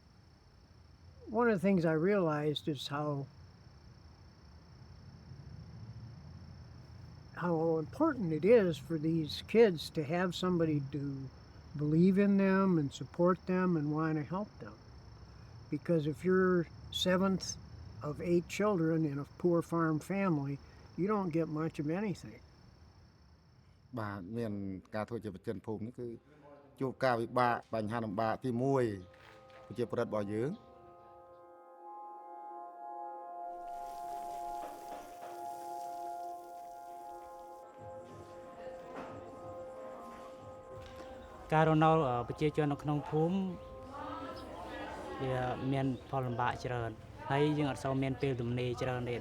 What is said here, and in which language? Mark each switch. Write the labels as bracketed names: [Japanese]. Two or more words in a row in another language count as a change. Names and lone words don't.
[English] One of the things I realized is how important it is for these kids to have somebody to believe in them and support them and want to help them. Because if you're 7th of 8 children in a poor farm family, you don't get much of anything. [Khmer] បាទមានការធ្វើជាប្រធានភូមិនេះគឺជួបការវិបាកបញ្ហាលំបាកទី1ប្រជាប្រដ្ឋរបស់យើង ការរស់នៅប្រជាជននៅក្នុងភូមិវាមានផលលំបាកច្រើនហើយយើងអត់សូវមានពេលទំនេរច្រើនទេ